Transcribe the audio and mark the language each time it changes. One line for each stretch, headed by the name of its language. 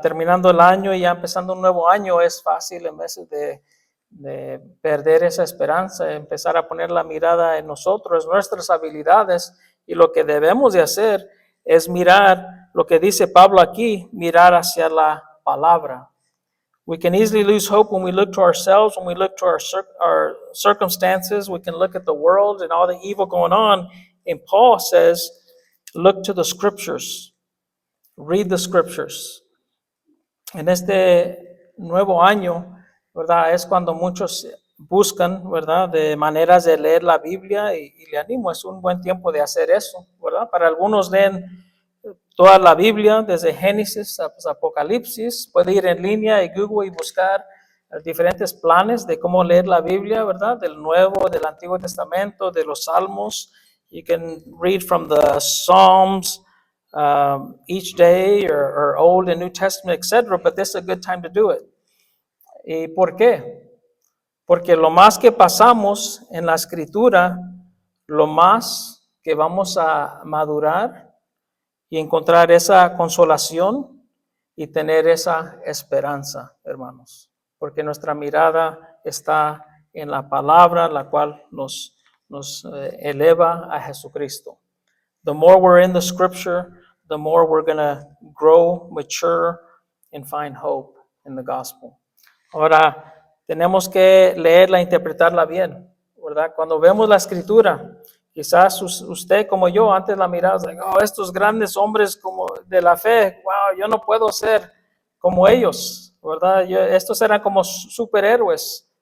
Spanish: Terminando el año y ya empezando un nuevo año, es fácil en veces de perder esa esperanza, empezar a poner la mirada en nosotros, nuestras habilidades, y lo que debemos de hacer es mirar lo que dice Pablo aquí, mirar hacia la palabra.
English: We can easily lose hope when we look to ourselves, when we look to our circumstances. We can look at the world and all the evil going on. And Paul says, look to the scriptures. Read the scriptures.
Spanish: En este nuevo año, ¿verdad? Es cuando muchos buscan, ¿verdad? De maneras de leer la Biblia y le animo, es un buen tiempo de hacer eso, ¿verdad? Para algunos leen toda la Biblia, desde Génesis a Apocalipsis. Puede ir en línea y Google y buscar diferentes planes de cómo leer la Biblia, ¿verdad? Del Nuevo, del Antiguo Testamento, de los Salmos.
English: You can read from the Psalms each day or Old and New Testament, etc. But this is a good time to do it.
Spanish: ¿Y por qué? Porque lo más que pasamos en la escritura, lo más que vamos a madurar y encontrar esa consolación y tener esa esperanza, hermanos. Porque nuestra mirada está en la palabra, la cual nos eleva a Jesucristo.
English: The more we're in the scripture, the more we're going to grow, mature, and find hope in the gospel.
Spanish: Ahora, tenemos que leerla e interpretarla bien, ¿verdad? Cuando vemos la escritura, quizás usted como yo antes la miraba, like, oh, estos grandes hombres como de la fe, wow, yo no puedo ser como ellos, ¿verdad? Estos eran como superhéroes.